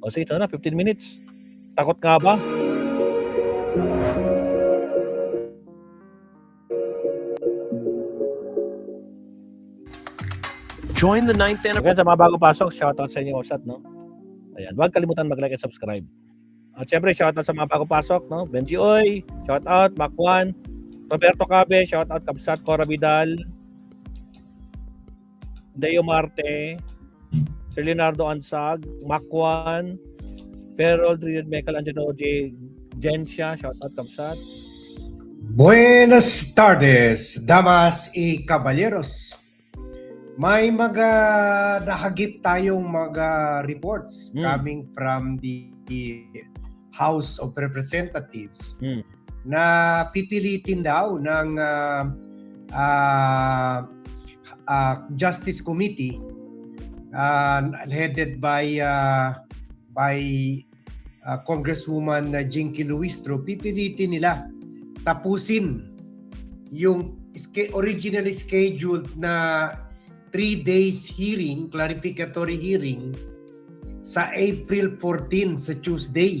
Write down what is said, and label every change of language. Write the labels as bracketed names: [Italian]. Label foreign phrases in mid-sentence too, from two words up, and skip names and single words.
[Filipino] O sige, ito na, 15 minutes. Takot nga ba? [English] Join the 9th [Filipino] Okay, sa mga bago pasok, shoutout sa inyo, Osat, no? Ayan, huwag kalimutan mag-like at subscribe. At syempre, shoutout sa mga bago pasok, no? Benji Oy, shoutout, Macwan, Roberto Cabe, shoutout, Kabsat, Cora Vidal, Deo Marte, Sir Leonardo Ansag, Macwan, Ferrol, Michael Angelo J. Gensha, shoutout, Kabsat. [Spanish] Buenas tardes, damas y caballeros. [Filipino] May mga nahagip tayong mga [English] reports coming from the House of Representatives [Filipino] na pipilitin daw ng Justice Committee headed by Congresswoman Jinky Luistro. Pipilitin nila tapusin yung [English] originally scheduled [Filipino] na [English] 3 days hearing, clarificatory hearing [Filipino] sa April 14 sa Tuesday.